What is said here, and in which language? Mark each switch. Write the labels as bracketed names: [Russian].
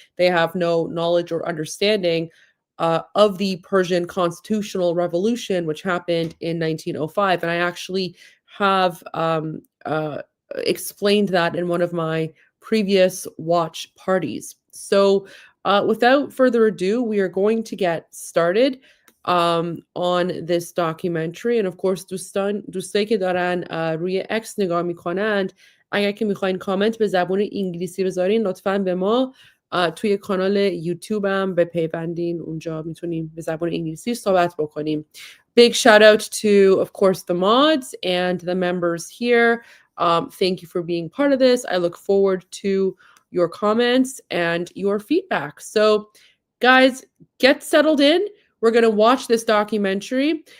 [English] They have no knowledge or understanding of the Persian constitutional revolution, which happened in 1905. And I actually have explained that in one of my previous watch parties. So without further ado, we are going to get started on this documentary. And of course [Persian] دوستایی که دارن روی اکس نگاه میکنند، اگر که میخواین کامنت به زبان انگلیسی بذارین لطفاً به ما توی کانال یوتیوب هم بپیوندین، اونجا میتونیم به زبان انگلیسی صحبت بکنیم. [English] Big shout out to, of course, the mods and the members here. Thank you for being part of this. I look forward to your comments and your feedback. So guys, get settled in. We're going to watch this documentary.